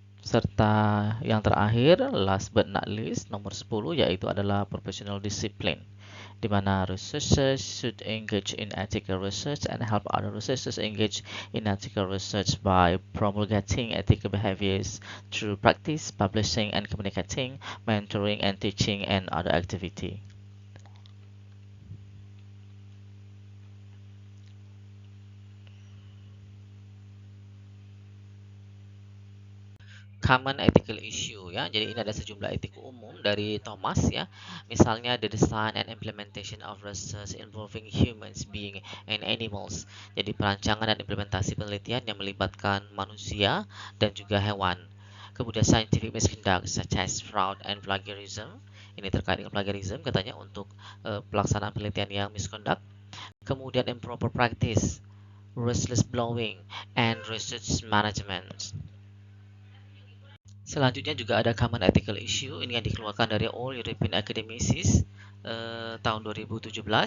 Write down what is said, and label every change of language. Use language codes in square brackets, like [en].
[id] Serta yang terakhir, [en] last but not least, [id] nomor 10, yaitu adalah [en] professional discipline, di mana researchers should engage in ethical research and help other researchers engage in ethical research by promulgating ethical behaviors through practice, publishing and communicating, mentoring and teaching, and other activity. Common ethical issue ya. [id] Jadi ini ada sejumlah etika umum dari Thomas ya. [en] Misalnya the design and implementation of research involving humans, being and animals. [id] Jadi perancangan dan implementasi penelitian yang melibatkan manusia dan juga hewan. [en] Kemudian scientific misconduct such as fraud and plagiarism. [id] Ini terkait dengan plagiarism katanya untuk pelaksanaan penelitian yang misconduct. [en] Kemudian improper practice, restless blowing, and research management. [id] Selanjutnya juga ada Common Ethical Issue, ini yang dikeluarkan dari All European Academics tahun 2017.